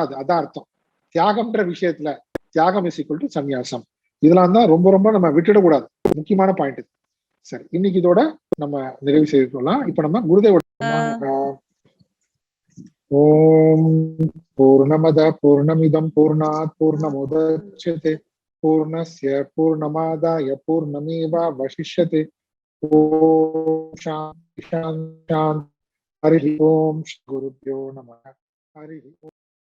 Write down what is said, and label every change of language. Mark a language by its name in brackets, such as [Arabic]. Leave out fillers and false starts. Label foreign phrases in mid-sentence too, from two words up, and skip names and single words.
[Tamil] அதான் அர்த்தம். தியாகம்ன்ற விஷயத்துல தியாகம் [English] is equal to [Tamil] சந்நியாசம். இதெல்லாம் தான் ரொம்ப ரொம்ப நம்ம விட்டுடக்கூடாது, முக்கியமான பாயிண்ட். சரி, இன்னைக்கு இதோட நம்ம நிறைவு செய்து கொள்ளலாம். இப்ப நம்ம குருதேவோட [Sanskrit] ॐ पूर्णमदः पूर्णमिदं पूर्णात् पूर्णमुदच्यते पूर्णस्य पूर्णमादाय पूर्णमेवावशिष्यते. ॐ शान्तिः शान्तिः। हरि ॐ श्री गुरुभ्यो नमः. हरि ॐ.